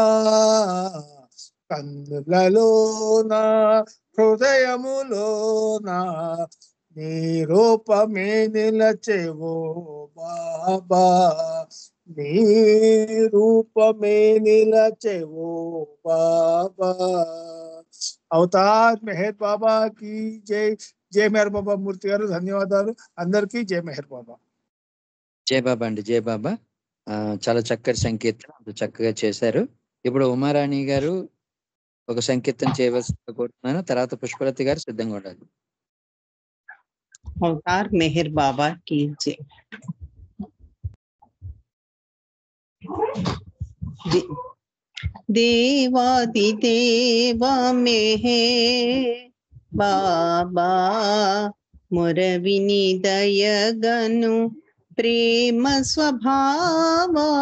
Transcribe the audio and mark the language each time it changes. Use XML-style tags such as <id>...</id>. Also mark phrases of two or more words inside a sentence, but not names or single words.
<te>కన్నులలోన హృదయములోన, నీ రూపమే నిలచెవు బాబా, నీ రూపమే నిలచెవు బాబా.</te> <hi>अवतार मेहर बाबा की जय.</hi> <te>జై మెహర్ బాబా మూర్తి గారు, ధన్యవాదాలు అందరికీ. జై మెహర్ బాబా. జై బాబా అండి. జై బాబా. చాలా చక్కటి సంకీర్తన, అంత చక్కగా చేశారు. ఇప్పుడు ఉమారాణి గారు ఒక సంకీర్తన చేయవలసిందిగా కోరుతున్నాను. తర్వాత పుష్పలతి గారు సిద్ధంగా ఉండాలి.</te> <hi>अवतार मेहर बाबा की जय.</hi> <te>దేవాదిదేవ మెహర్ బాబా మొర విని దయగను ప్రేమ స్వభావ</te>